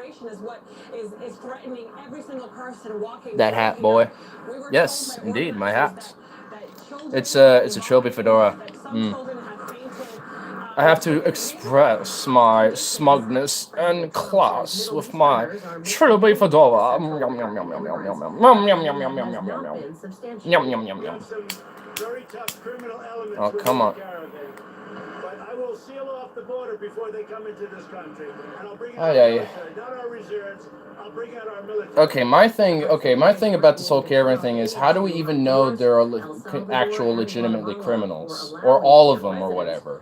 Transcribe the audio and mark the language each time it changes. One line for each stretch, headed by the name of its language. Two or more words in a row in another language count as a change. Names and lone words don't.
English: That hat, boy. Yes, indeed, my hat. It's a trilby fedora. I have to express my smugness and class with my trilby fedora. Yum yum yum yum yum yum yum yum yum yum yum yum yum yum yum yum yum yum. Oh, come on. I will seal off the border before they come into this country, and I'll bring out military, not our reserves. I'll bring out our military. Okay, my thing about this whole caravan thing is, how do we even know there are actual legitimately criminals, or all of them, or whatever?